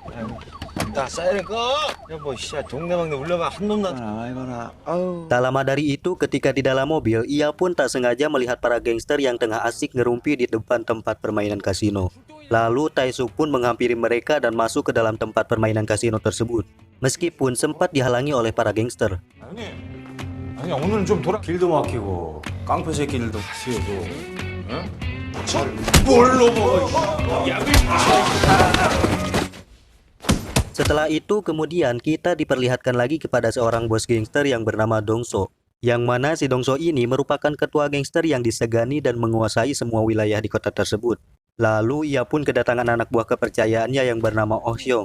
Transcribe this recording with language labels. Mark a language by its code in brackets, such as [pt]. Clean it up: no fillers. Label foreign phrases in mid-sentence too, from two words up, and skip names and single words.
[id] Tak lama dari itu, ketika di dalam mobil, ia pun tak sengaja melihat para gangster yang tengah asik ngerumpi di depan tempat permainan kasino. Lalu Tae-suk pun menghampiri mereka dan masuk ke dalam tempat permainan kasino tersebut, meskipun sempat dihalangi oleh para gangster. [ko] 아니 오늘은 좀 길도 막히고 깡패 새끼들도 같이 오고 응? 뭘로 먹어 [id] Setelah itu kemudian kita diperlihatkan lagi kepada seorang bos gangster yang bernama Dong-seok, yang mana si Dong-seok ini merupakan ketua gangster yang disegani dan menguasai semua wilayah di kota tersebut. Lalu ia pun kedatangan anak buah kepercayaannya yang bernama Oh Hyung.